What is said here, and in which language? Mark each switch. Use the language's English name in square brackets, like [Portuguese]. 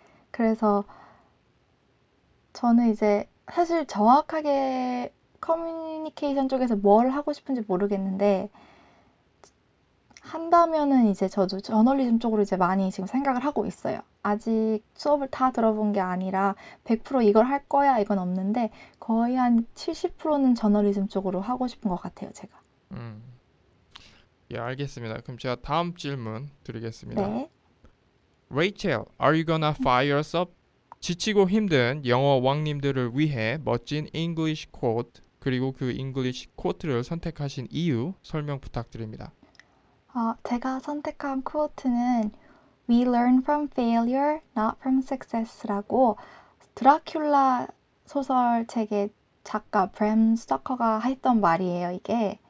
[Korean] 그래서 저는 이제 사실 정확하게 커뮤니케이션 쪽에서 뭘 하고 싶은지 모르겠는데, 한다면은 이제 저도 저널리즘 쪽으로 이제 많이 지금 생각을 하고 있어요. 아직 수업을 다 들어본 게 아니라 100% 이걸 할 거야 이건 없는데 거의 한 70%는 저널리즘 쪽으로 하고 싶은 것 같아요, 제가. 음, 예, 알겠습니다. 그럼 제가 다음 질문 드리겠습니다. 네. [English] Rachel, are you gonna fire us up? [Korean] 지치고 힘든 영어 왕님들을 위해 멋진 English quote 그리고 그 English quote를 선택하신 이유 설명 부탁드립니다. 제가 선택한 코트는 [English] We learn from failure, not from success [Korean] 라고 드라큘라 소설책의 작가 브램 스토커가 했던 말이에요, 이게.